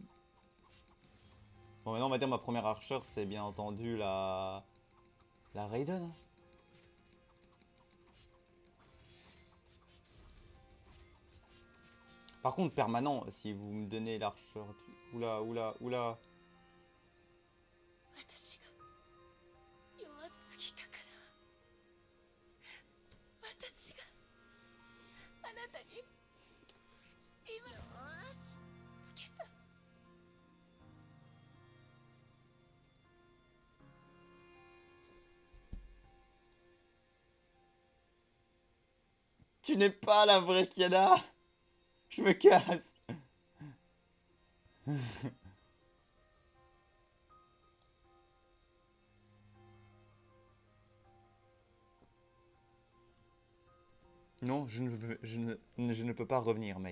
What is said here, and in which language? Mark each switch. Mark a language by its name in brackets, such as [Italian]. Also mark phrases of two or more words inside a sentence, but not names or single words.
[French] Bon maintenant on va dire ma première archeur c'est bien entendu la Raiden. Par contre permanent si vous me donnez l'archeur du... Oula oula oula. [Japanese] 私が弱すぎたから私があなたに今よしつけた [French] Tu n'es pas la vraie Kiana. Je me casse. Non, je ne peux pas revenir, Mei.